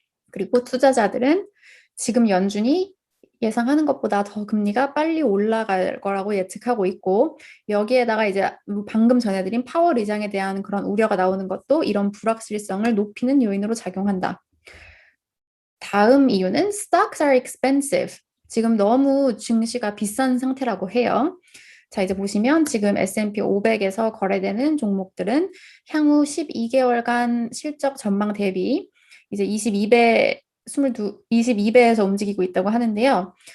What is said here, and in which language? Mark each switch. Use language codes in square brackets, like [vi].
[ko] 그리고 투자자들은 지금 연준이 예상하는 것보다 더 금리가 빨리 올라갈 거라고 예측하고 있고, 여기에다가 이제 방금 전해드린 파월 의장에 대한 그런 우려가 나오는 것도 이런 불확실성을 높이는 요인으로 작용한다. 다음 이유는 [en] stocks are expensive. [ko] 지금 너무 증시가 비싼 상태라고 해요. 자, 이제 보시면 지금 S&P 500에서 거래되는 종목들은 향후 12개월간 실적 전망 대비 이제 22배에서 움직이고 있다고 하는데요.